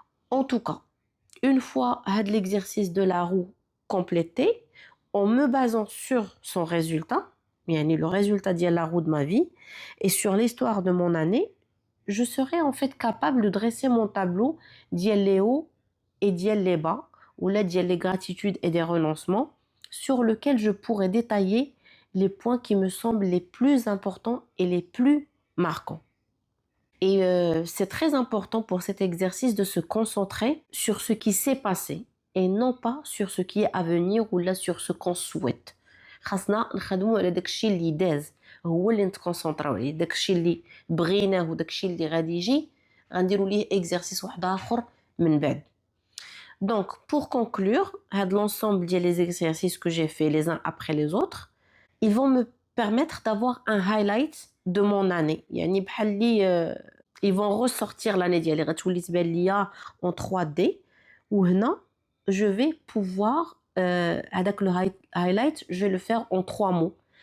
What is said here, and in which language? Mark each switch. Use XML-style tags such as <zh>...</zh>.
<fr>En tout cas, une fois l'exercice de la roue complété, en me basant sur son résultat, le résultat de la roue de ma vie, et sur l'histoire de mon année, je serai en fait capable de dresser mon tableau d'il les hauts et d'il les bas, ou là d'il les gratitudes et des renoncements, sur lequel je pourrais détailler les points qui me semblent les plus importants et les plus marquants. Et c'est très important pour cet exercice de se concentrer sur ce qui s'est passé et non pas sur ce qui est à venir ou là sur ce qu'on souhaite.</fr> <ar>خاصنا نخدموا على داكشي اللي داز هو اللي نتكونسونطراو عليه داكشي اللي بغيناه وداكشي اللي غادي يجي غنديروا ليه اكزرسيس واحد اخر من بعد.</ar> <fr>Donc pour conclure, l'ensemble des exercices que j'ai fait les uns après les autres, ils vont me permettre d'avoir un highlight de mon année.</fr> <ar>يعني بحال اللي</ar> <fr>ils vont ressortir l'année</fr> <ar>ديالي غتولي تبان ليا</ar> <fr>en 3D</fr> <ar>وهنا</ar> <fr>je vais pouvoir avec le highlight je vais le faire en 3 mots.</fr>